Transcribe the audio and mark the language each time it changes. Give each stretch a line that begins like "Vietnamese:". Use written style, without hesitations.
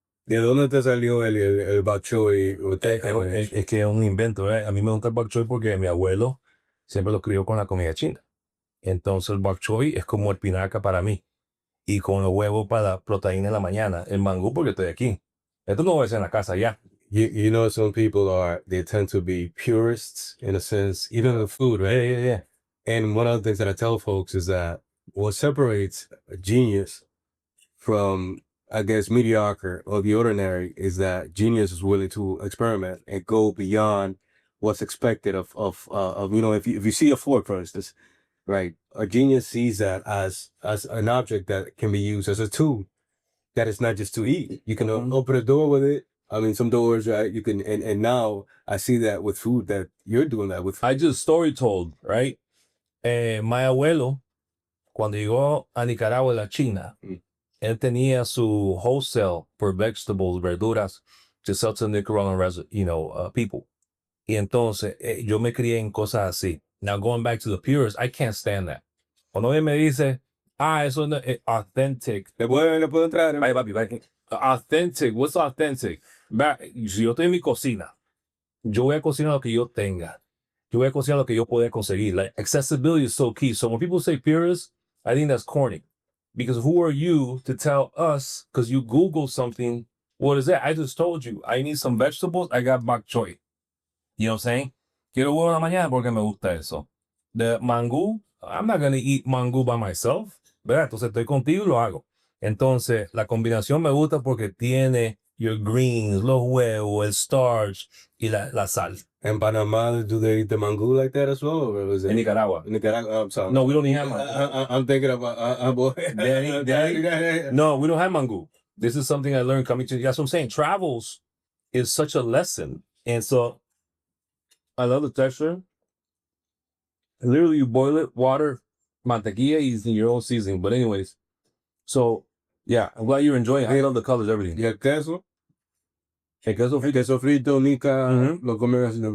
Spanish: ¿De dónde te salió el bok choy? Es que es un invento, ¿eh? A mí me gusta el bok choy porque mi abuelo siempre lo crió con la comida china. Entonces el bok choy es como el espinaca para mí. Y con los huevos para la proteína en la mañana. El mangú porque estoy aquí. Esto no voy a hacer en la casa ya.
English: You know, some people they tend to be purists in a sense, even with food, right? Yeah. And one of the things that I tell folks is that what separates a genius from, I guess, mediocre or the ordinary is that genius is willing to experiment and go beyond what's expected of you know, if you see a fork, for instance, right? A genius sees that as an object that can be used as a tool, that is not just to eat. You can open a door with it. I mean, some doors, right? You can, and now I see that with food, that you're doing that with food. I just story told, right?
Spanish: My abuelo, cuando llegó a Nicaragua, la China, él tenía su
English: wholesale for vegetables,
Spanish: verduras,
English: to sell to Nicaraguan, people.
Spanish: Y entonces, yo me crié en cosas así.
English: Now, going back to the purists, I can't stand that.
Spanish: Cuando él me dice, eso no es authentic. Le puedo entrar. Vaya, papi, vaya.
English: Authentic, what's authentic?
Spanish: Si yo estoy en mi cocina, yo voy a cocinar lo que yo tenga. Yo voy a cocinar lo que yo pueda conseguir.
English: Like, accessibility is so key. So when people say purist, I think that's corny. Because who are you to tell us, because you Google something, what is that? I just told you, I need some vegetables, I got bok choy. You know what I'm saying?
Spanish: Quiero huevo en la mañana porque me gusta eso.
English: The mangú, I'm not going to eat mangú by myself.
Spanish: ¿Verdad? Entonces estoy contigo y lo hago. Entonces, la combinación me gusta porque tiene
English: your greens,
Spanish: los huevos, el starch, y la sal.
English: In Panama, do they eat the mangú like that as well? Or is it In Nicaragua. In Nicaragua, I'm sorry. No, we don't even have mangú. I'm thinking about Daddy? No, we don't have mangú. This is something I learned coming to. That's what I'm saying. Travels is such a lesson. And so I love the texture. Literally, you boil it, water, mantequilla, using your own seasoning. But anyways, so yeah, I'm glad you're enjoying it. I love the colors, everything.
Spanish: Y el queso. El queso frito. Queso frito, Nica, lo comen así.